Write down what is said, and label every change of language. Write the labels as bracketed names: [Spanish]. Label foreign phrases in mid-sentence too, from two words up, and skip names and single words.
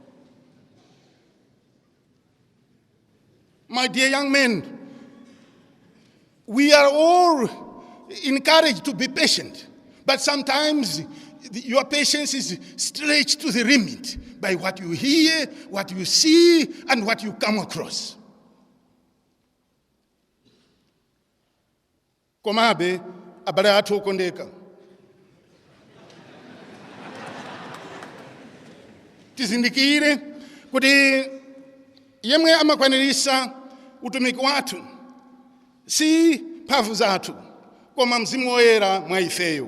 [English] My dear young men, we are all encouraged to be patient, but sometimes your patience is stretched to the limit by what you hear, what you see, and what you come across. [Nyanja] Komabe abale atu okondeka. Tizindikire kuti yemwe amakwanirisa utumiki wathu si mphamvu zathu koma Mzimu Woyera mwa ifeyo.